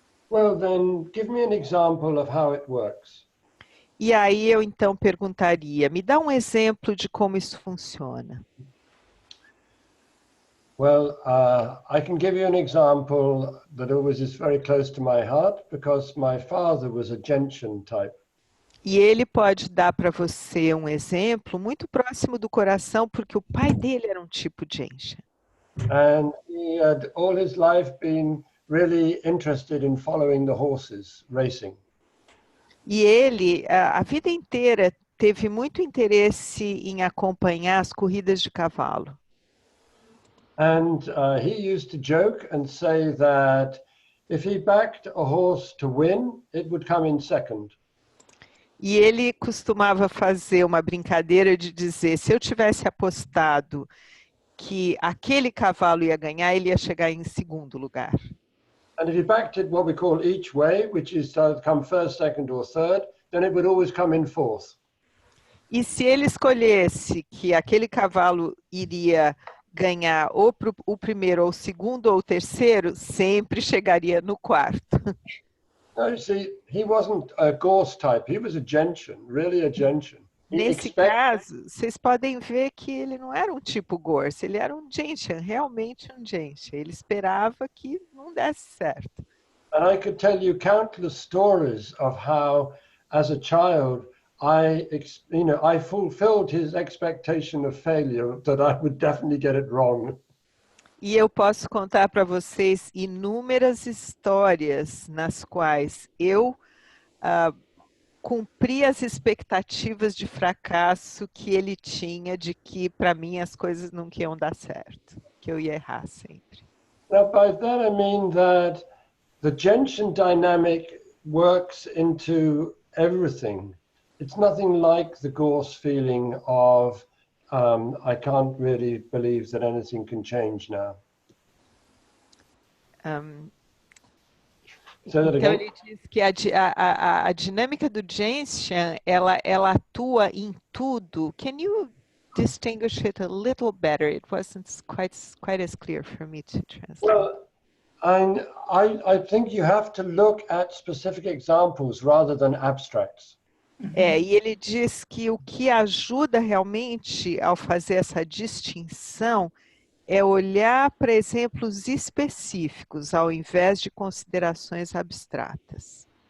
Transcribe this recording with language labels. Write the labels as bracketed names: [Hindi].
[English] Well, then give me an example of how it works. [Portuguese] E aí eu então perguntaria, me dá um exemplo de como isso funciona. [English] Well, I can give you an example that always is very close to my heart because my father was a Gentian type. [Portuguese] E ele pode dar para você um exemplo muito próximo do coração, porque o pai dele era um tipo Gentian. [English] And he had all his life been really interested in following the horses, racing. [Portuguese] E ele, a vida inteira, teve muito interesse em acompanhar as corridas de cavalo. [English] And he used to joke and say that if he backed a horse to win, it would come in second. [Portuguese] E ele costumava fazer uma brincadeira de dizer, se eu tivesse apostado que aquele cavalo ia ganhar, ele ia chegar em segundo lugar. [English] And if he backed it what we call each way, which is to come first, second or third, then it would always come in fourth. [Portuguese] E se ele escolhesse que aquele cavalo iria ganhar ou o primeiro, ou o segundo, ou o terceiro, sempre chegaria no quarto. [English] Now, you see, he wasn't a Gorse type. He was a Gentian, really a Gentian. [Portuguese] Nesse caso, vocês podem ver que ele não era um tipo Gorse, ele era um Gentian, realmente um Gentian. Ele esperava que não desse certo. [English] And I could tell you countless stories of how, as a child, I fulfilled his expectation of failure, that I would definitely get it wrong. [Portuguese] E eu posso contar para vocês inúmeras histórias nas quais eu cumpri as expectativas de fracasso que ele tinha de que, para mim, as coisas não iam dar certo, que eu ia errar sempre. [English] Now, by that I mean that the Gentian dynamic works into everything. It's nothing like the Gorse feeling of, I can't really believe that anything can change now. [Portuguese] Então ele diz que a dinâmica do Gentian, ela atua em tudo. [English] Can you distinguish it a little better? It wasn't quite as clear for me to translate. Well, I think you have to look at specific examples rather than abstracts. [Portuguese] E ele diz que o que ajuda realmente ao fazer essa distinção é olhar para exemplos específicos, ao invés de considerações abstratas.